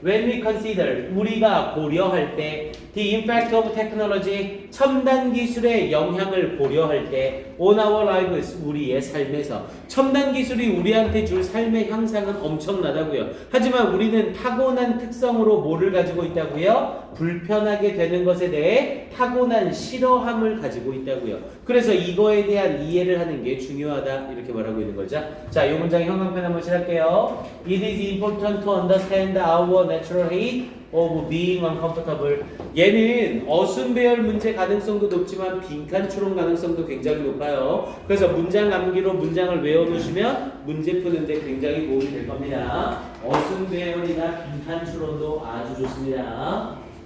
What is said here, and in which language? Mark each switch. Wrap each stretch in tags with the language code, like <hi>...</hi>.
<en>When we consider,</en> <ko>우리가 고려할 때</ko> <en>the impact of technology,</en> <ko>첨단 기술의 영향을 고려할 때</ko> <en>on our lives,</en> <ko>우리의 삶에서 첨단 기술이 우리한테 줄 삶의 향상은 엄청나다고요. 하지만 우리는 타고난 특성으로 뭐를 가지고 있다고요? 불편하게 되는 것에 대해 타고난 싫어함을 가지고 있다고요. 그래서 이거에 대한 이해를 하는 게 중요하다, 이렇게 말하고 있는 거죠. 자, 이 문장 형광펜 한번 칠할게요.</ko> <en>It is important to understand our natural hate of being uncomfortable.</en> <ko>얘는 어순배열 문제 가능성도 높지만 빈칸 추론 가능성도 굉장히 높아요. 그래서 문장 암기로 문장을 외워놓으시면 문제 푸는데 굉장히 도움이 될 겁니다. 어순배열이나 빈칸 추론도 아주 좋습니다.</ko>